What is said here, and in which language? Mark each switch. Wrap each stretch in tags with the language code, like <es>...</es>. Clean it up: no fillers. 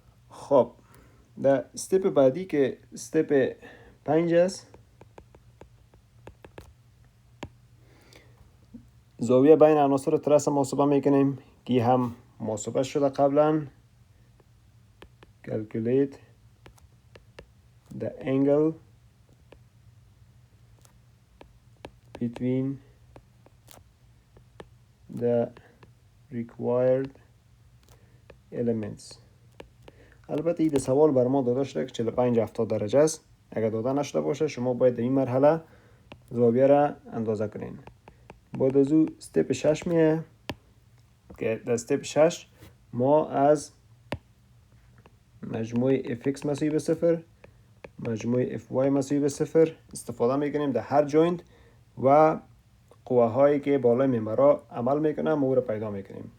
<fa>خب در استپ بعدی که استپ 5 است، زاویه بین عناصر ترس محاسبه میکنیم که هم محاسبه شده قبلا.</fa> <en>calculate the angle between the required elements.</en> <fa>البته این سوال بر ما داده شده که 45-70 درجه است. اگر داده نشده باشه شما باید در این مرحله زاویه را اندازه کنین. بعد از او استپ 6 میه که در استپ 6 ما از مجموع fx مساوی به 0 مجموع fy مساوی به 0 استفاده میکنیم در هر جوینت و قواهایی که بالای ممبرها عمل میکنه ما او را پیدا میکنیم.</fa>